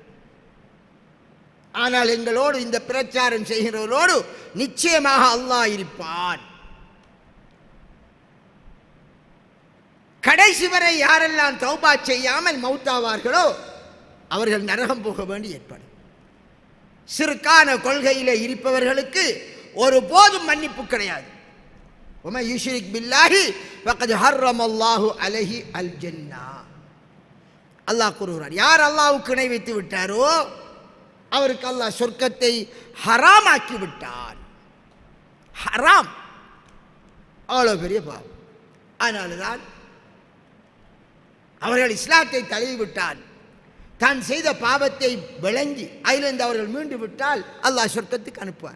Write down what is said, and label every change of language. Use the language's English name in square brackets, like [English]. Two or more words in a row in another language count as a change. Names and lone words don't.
[Tamil] ஆனால் எங்களோடு இந்த பிரச்சாரம் செய்கிறவர்களோடு நிச்சயமாக அல்லாஹ் இருப்பான். கடைசி வரை யாரெல்லாம் தௌபா செய்யாமல் மௌத்தாவார்களோ அவர்கள் நரகம் போக வேண்டி ஏற்படும். சிறுக்கான கொள்கையிலே இருப்பவர்களுக்கு ஒரு போதும் மன்னிப்பு கிடையாது. [Arabic] وَمَنْ يُشْرِكْ بِاللَّهِ فَقَدْ حَرَّمَ اللَّهُ عَلَيْهِ الْجَنَّةَ. [Tamil] அல்லாஹ் கூறுகிறார், யார் அல்லாஹ்வுக்கு இணை வைத்து விட்டாரோ அவருக்கு அல்லாஹ் சொர்க்கத்தை ஹராமாக்கி விட்டான். ஹராம் அவ்வளோ பெரிய பாவம். அதனால்தான் அவர்கள் இஸ்லாத்தை தழுவிவிட்டால், தான் செய்த பாவத்தை விளங்கி அதிலிருந்து அவர்கள் மீண்டு விட்டால் அல்லாஹ் சொர்க்கத்துக்கு அனுப்புவார்.